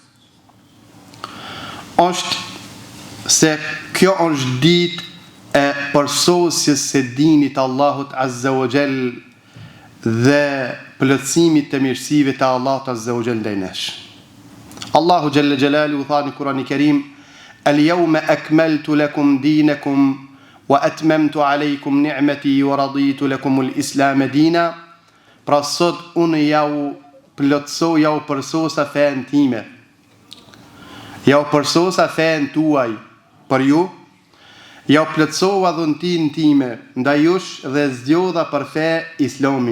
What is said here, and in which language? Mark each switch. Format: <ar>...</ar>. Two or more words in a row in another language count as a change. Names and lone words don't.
<sq>është se kjo është ditë e përsosjes së dinit Allahut</sq> <ar>عز وجل</ar> <sq>dhe plotësimit të mirësive të Allahut</sq> <ar>عز وجل</ar> <sq>ndaj nesh. Allahu</sq> <ar>جل جلاله</ar> <sq>tha në Kur'anin Kerim:</sq> <ar>"اليوم أكملت لكم دينكم وأتممت عليكم نعمتي ورضيت لكم الإسلام دينا."</ar> <sq>Pra sot unë jau përsosa fen time. Jau përsosa fen tuaj për ju, jau plotësova dhuntin time ndaj jush dhe zgjodha për fe Islamin.</sq>